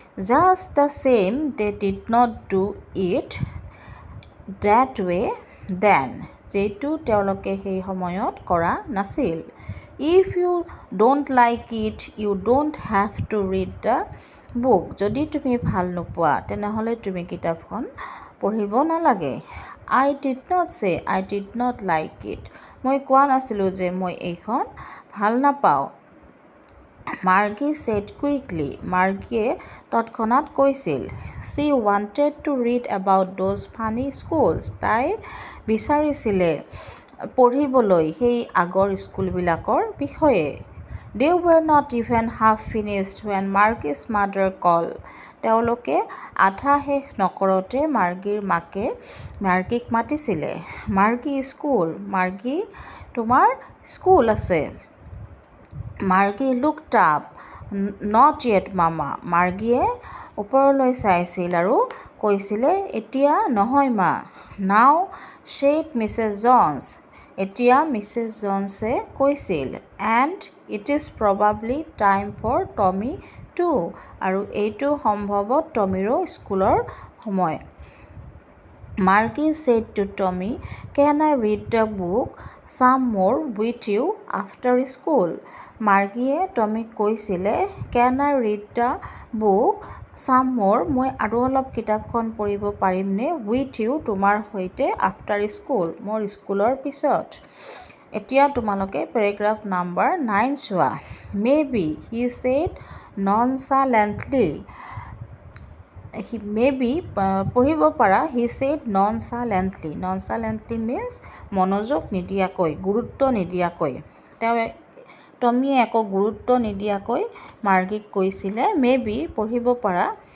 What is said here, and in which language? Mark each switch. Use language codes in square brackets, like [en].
[en] Just the same, they did not do it that way then. [as] যিটো তেওঁলোকে সেই সময়ত কৰা নাছিল। [en] If you don't like it, you don't have to read the book. [as] যদি তুমি ভাল নোপোৱা তেনেহ'লে তুমি কিতাপখন পঢ়িব নালাগে। [en] I did not say I did not like it. [as] মই কোৱা নাছিলোঁ যে মই এইখন ভাল নাপাওঁ। [en] Margie said quickly. [as] মাৰ্গীয়ে তৎক্ষণাত কৈছিল। [en] She wanted to read about those funny schools. [as] তাই বিচাৰিছিলে পঢ়িবলৈ সেই আগৰ স্কুলবিলাকৰ বিষয়ে। [en] They were not even half finished when Margie's mother called. [as] তেওঁলোকে আধা শেষ নকৰোঁতে মাৰ্গীৰ মাকে মাৰ্গীক মাতিছিলে। Margie school. মাৰ্গী, তোমাৰ স্কুল আছে। [en] Margie looked up. Not yet, Mama. [as] মাৰ্গীয়ে ওপৰলৈ চাইছিল আৰু কৈছিলে, এতিয়া নহয় মা। [en] Now, said Mrs. Jones. [as] এতিয়া মিছেছ জনছে কৈছিল। [en] And it is probably time for Tommy too. [as] আৰু এইটো সম্ভৱতঃ টমীৰো স্কুলৰ সময়। [en] Margie said to Tommy, Can I read the book some more with you after school? [as] মাৰ্গীয়ে টমীক কৈছিলে, [en] Can I read the book some more? [as] মই আৰু অলপ কিতাপখন পঢ়িব পাৰিমনে? [en] With you, [as] তোমাৰ সৈতে [en] after school. [as] মোৰ স্কুলৰ পিছত। এতিয়া তোমালোকে পেৰেগ্ৰাফ নাম্বাৰ 9 চোৱা। [en] Maybe, he said nonchalantly. Maybe [as] পঢ়িব পাৰা, [en] he said nonchalantly. Nonchalantly means [as] মনোযোগ নিদিয়াকৈ, গুৰুত্ব নিদিয়াকৈ। তেওঁ টমিয়ে একো গুৰুত্ব নিদিয়াকৈ মাৰ্গীক কৈছিলে, [en] maybe [as] পঢ়িব পাৰা।